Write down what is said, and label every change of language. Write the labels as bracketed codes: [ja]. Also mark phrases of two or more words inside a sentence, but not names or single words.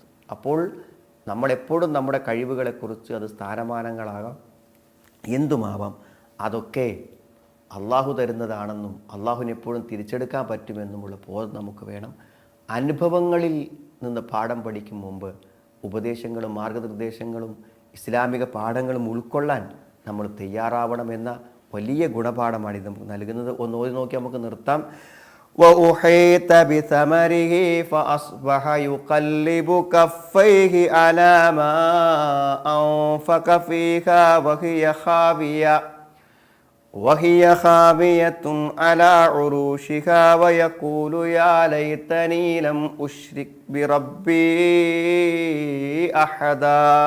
[ml] അപ്പോൾ നമ്മളെപ്പോഴും നമ്മുടെ കഴിവുകളെക്കുറിച്ച്, അത് സ്ഥാനമാനങ്ങളാകാം, എന്തുമാവാം, അതൊക്കെ അള്ളാഹു തരുന്നതാണെന്നും അള്ളാഹുവിനെ എപ്പോഴും തിരിച്ചെടുക്കാൻ പറ്റുമെന്നുമുള്ള ബോധം നമുക്ക് വേണം. അനുഭവങ്ങളിൽ നിന്ന് പാഠം പഠിക്കും മുമ്പ് ഉപദേശങ്ങളും മാർഗനിർദ്ദേശങ്ങളും ഇസ്ലാമിക പാഠങ്ങളും ഉൾക്കൊള്ളാൻ നമ്മൾ തയ്യാറാവണമെന്ന വലിയ ഗുണപാഠമാണ് ഇത് നമുക്ക് നൽകുന്നത്. ഒന്ന് ഓതി നോക്കി നമുക്ക് നിർത്താം. [ar] وَأُحِيطَ بِثَمَرِهِ فَأَصْبَحَ يُقَلِّبُ كَفَّيْهِ عَلَى مَا أَنفَقَ فِيهَا وَهِيَ خَاوِيَةٌ عَلَى عُرُوشِهَا وَيَقُولُ يَا لَيْتَنِي لَمْ أُشْرِكْ بِرَبِّي أَحَدًا